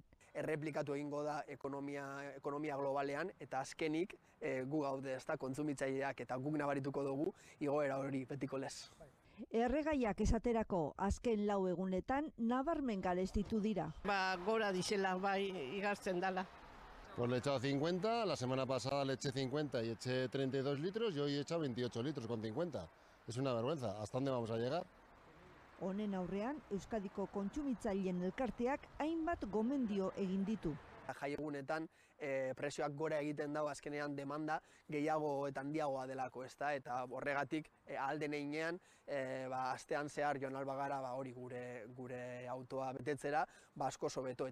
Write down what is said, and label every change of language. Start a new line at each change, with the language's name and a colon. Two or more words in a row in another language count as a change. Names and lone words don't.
Basque: Erreplikatu egingo da ekonomia globalean, eta azkenik gu gaude ezta kontsumitzaileak eta guk nabarituko dugu igoera hori betiko lez. Erregaiak esaterako azken 4 egunetan nabarmen garestitu dira. Gora dizela bai igartzen dala.
Spanish: Pues le he echado 50, la semana pasada le eché 50 y eché 32 litros y hoy he echado 28 litros con 50. Es una vergüenza. ¿Hasta dónde vamos a llegar?
Basque: Honen aurrean, Euskadiko kontsumitzaileen elkarteak hainbat gomendio egin ditu. Jai egunetan prezioak gora egiten dago azkenean demanda gehiago eta handiagoa delako, ezta? Eta horregatik ahal den heinean astean zehar joan albagara hori gure autoa betetzera asko hobeto.